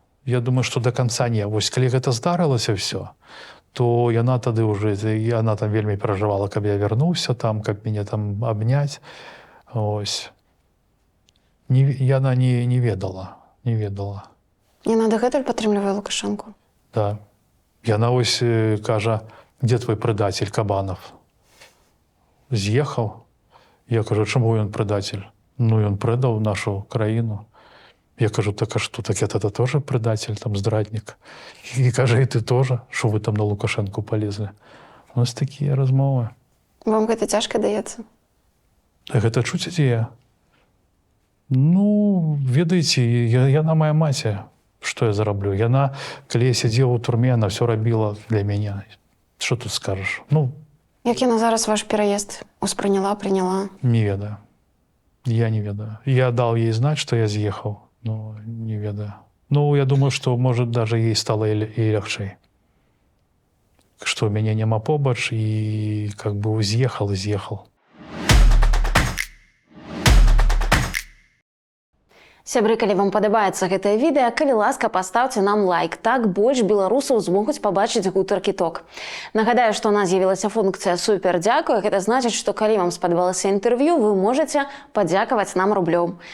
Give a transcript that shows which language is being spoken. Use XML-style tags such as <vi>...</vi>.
<be>Я думаю, што да канца не. Вось, калі гэта здарылася ўсё, то яна тады ўжо, яна там вельмі перажывала, каб я вярнуўся там, каб мяне там абняць. Ось. Яна не ведала. Яна дагэтуль падтрымлівае Лукашэнку? Да. Яна ось кажа, где твой предатель Кабанов? З'ехаў. Я кажу, чаму ён предатель? Ён предаў нашу краіну. Я кажу, так а што, так это тоже предатель, там, здраднік? І кажа, і ты тоже, що ви там на Лукашенку полезли? Ось такія размовы. Вам гэта цяжка даецца? Гэта чуць ідзея. Ведаеце, яна моя маці. Што я зараблю? Яна, калі я сидзеў у турме, яна все рабіла для мяне. Што тут скажаш? Як яна зараз ваш пераезд успрыняла, прыняла? Не ведаю. Я не ведаю.</be> <ru>Я дал ей знать, что я съехал, но не ведаю. Я думаю, что, может, даже ей стало и легче. Что меня нема побач, и как бы съехал.</ru> <be>Сябры, калі вам падабаецца гэтае відэа, калі ласка, пастаўце нам лайк. Так больш беларусаў змогуць пабачыць гутаркі ток. Нагадаю, што у нас з'явілася функцыя «Супер дзякуй». Гэта значыць, што калі вам спадабалася інтэрв'ю, вы можаце падзякаваць нам рублём.</be>